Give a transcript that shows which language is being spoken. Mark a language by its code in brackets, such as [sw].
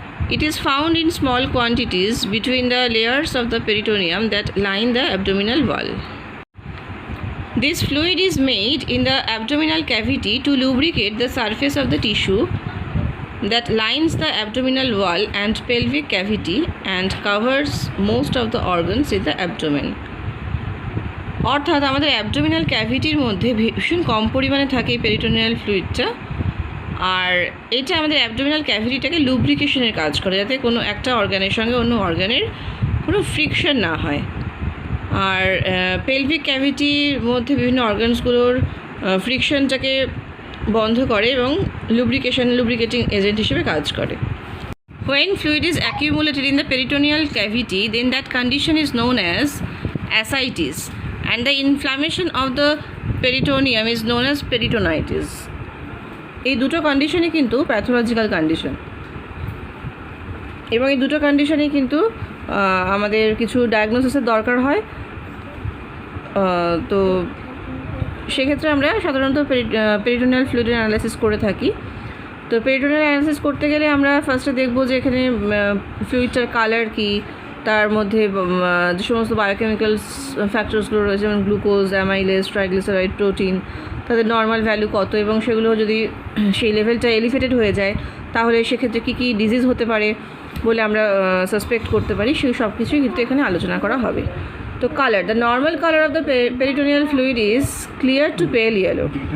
[en] It is found in small quantities between the layers of the peritoneum that line the abdominal wall. This fluid is made in the abdominal cavity to lubricate the surface of the tissue that lines the abdominal wall and pelvic cavity and covers most of the organs in the abdomen. [bn] অর্থাৎ আমাদের abdominal ক্যাভিটির মধ্যে ভীষণ কম পরিমাণে থাকে এই peritoneal ফ্লুইডটা, আর এটা আমাদের abdominal ক্যাভিটিটাকে লুব্রিকেশনের কাজ করে, যাতে কোনো একটা অর্গানের সঙ্গে অন্য অর্গানের কোনো ফ্রিকশন না হয়। আর পেলভিক ক্যাভিটির মধ্যে বিভিন্ন অর্গানসগুলোর ফ্রিকশনটাকে বন্ধ করে এবং লুব্রিকেটিং এজেন্ট হিসেবে কাজ করে। [en] When fluid is accumulated in the peritoneal cavity, then that condition is known as ascites, and the inflammation of the peritoneum is known as peritonitis. [bn] এই দুটো কন্ডিশনই কিন্তু প্যাথোলজিক্যাল কন্ডিশন, এবং এই দুটো কন্ডিশনেই কিন্তু আমাদের কিছু ডায়াগনোসিসের দরকার হয়। তো সেক্ষেত্রে আমরা সাধারণত পেরিটোনিয়াল ফ্লুইডের অ্যানালাইসিস করে থাকি। তো পেরিটোনিয়াল অ্যানালাইসিস করতে গেলে আমরা ফার্স্টে দেখব যে এখানে ফ্লুইডটার কালার কী, তার মধ্যে যে সমস্ত বায়োকেমিক্যালস ফ্যাক্টরসগুলো রয়েছে যেমন গ্লুকোজ, অ্যামাইলেজ, ট্রাইগ্লিসারাইড, প্রোটিন, তাদের নর্মাল ভ্যালু কত, এবং সেগুলো যদি সেই লেভেলটা এলিভেটেড হয়ে যায় তাহলে সেক্ষেত্রে কী কী ডিজিজ হতে পারে বলে আমরা সাসপেক্ট করতে পারি, সেই সব কিছুই কিন্তু এখানে আলোচনা করা হবে। [en] তো colour, the normal colour of the peritoneal fluid is clear to pale yellow.